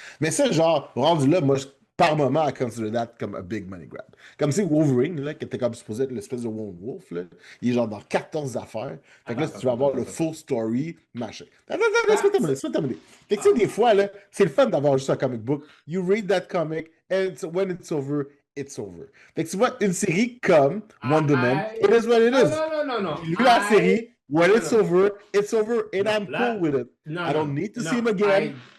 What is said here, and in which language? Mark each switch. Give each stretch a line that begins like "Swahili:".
French: Mais ça, genre, rendu là, moi, par moment,
English: I consider that
French: comme
English: a big money grab.
French: Comme si Wolverine, là, qui était comme supposé être l'espèce de Lone Wolf, là, il est genre dans 14 affaires. Fait que là, si tu vas avoir le full story, machin. Laisse-moi terminer. Fait que tu sais, des fois, là, c'est le fun d'avoir juste un comic book.
English: You read that comic, and when it's over, it's over.
French: Fait que tu vois, une série comme Wonder Man,
English: it is what it is.
French: Non. J'ai lu la série,
English: when it's over, and I'm cool with it. I don't need to see him again.